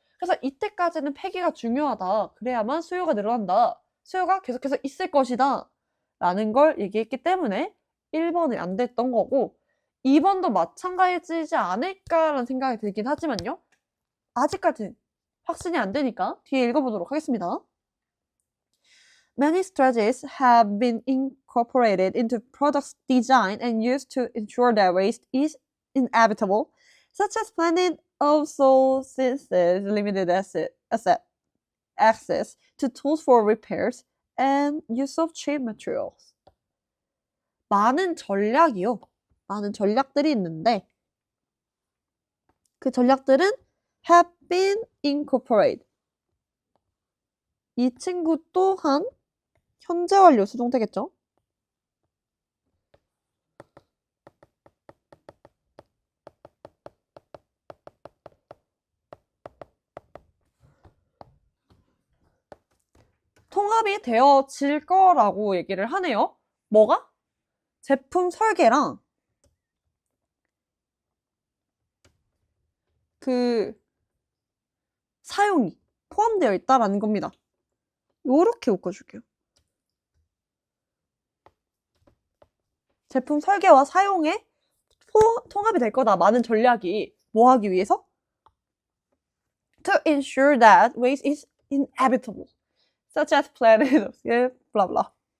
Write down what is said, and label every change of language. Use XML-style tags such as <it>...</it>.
<ko>그래서 이때까지는 폐기가 중요하다. 그래야만 수요가 늘어난다. 수요가 계속해서 있을 것이다. 라는 걸 얘기했기 때문에 1번이 안 됐던 거고 2번도 마찬가지지 않을까라는 생각이 들긴 하지만요. 아직까지 확신이 안 되니까 뒤에 읽어보도록 하겠습니다.</ko> <en>Many strategies have been incorporated into product design and used to ensure that waste is inevitable, such as planning of synthesis, limited access to tools for repairs, and use of cheap materials.</en> <ko>많은 전략들이 있는데 그 전략들은</ko> <en>have been incorporated.</en> <ko>이 친구 또한 현재 완료 수동태겠죠? 통합이 되어질 거라고 얘기를 하네요. 뭐가? 제품 설계랑 그 사용이 포함되어 있다라는 겁니다. 요렇게 묶어줄게요. 제품 설계와 사용에 통합이 될 거다. 많은 전략이 뭐 하기 위해서?</ko> <en>To ensure that waste is inevitable, such as planning of blah blah.</en>